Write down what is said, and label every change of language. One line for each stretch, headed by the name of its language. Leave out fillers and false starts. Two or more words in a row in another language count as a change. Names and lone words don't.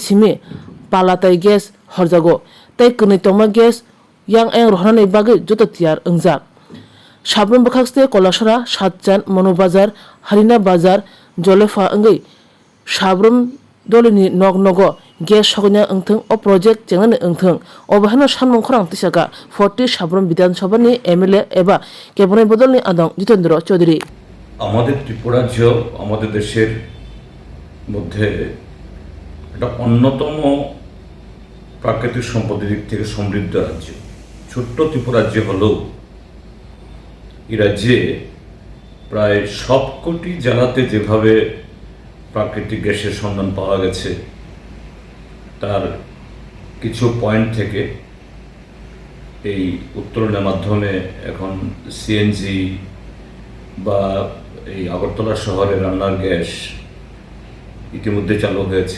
Kok Borok: simi Palatai gas horjago tei kunai tongma gas yang eng rohna bagi joto tiar engjak Sabrum bakhaste Kolasara Satjan Monu Bazar Harina Bazar Jolefa engai Sabrum dolini nog gas sognya engtheng o project jengane engtheng obahano sanmung khorang tisaka 40 Sabrum Bidhan Sabha ni MLA eba কেবনে বদলনি আদং জিতেন্দ্র চৌধুরী
Bangla: আমাদের ত্রিপুরা রাজ্য আমাদের দেশের মধ্যে একটা অন্যতম প্রাকৃতিক সম্পদের দিক থেকে সমৃদ্ধ রাজ্য। ছোট্ট ত্রিপুরা রাজ্য হলেও এই রাজ্যে প্রায় সবকটি জেলাতে যেভাবে প্রাকৃতিক গ্যাসের সন্ধান পাওয়া গেছে তার কিছু পয়েন্ট থেকে এই উত্তোলনের মাধ্যমে এখন সিএনজি বা এই আগরতলা শহরে রান্নার গ্যাস ইতিমধ্যে চালু হয়েছে।